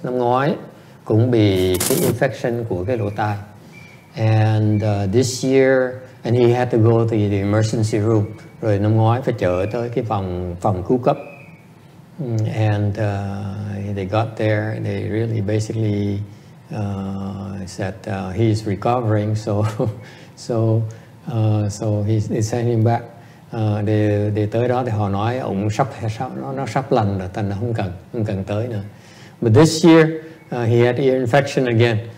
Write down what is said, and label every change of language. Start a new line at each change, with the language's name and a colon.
Vietnamese: Năm ngoái cũng bị cái infection của cái lỗ tai.
English: And this year, and he had to go to the emergency room.
Vietnamese: Rồi năm ngoái phải chở tới cái phòng cứu cấp.
English: And they got there, and they really basically said he's recovering, so they sent him back.
Vietnamese: Để tới đó thì họ nói ông nó sắp lành rồi, thành ra không cần tới nữa.
English: But this year he had ear infection again.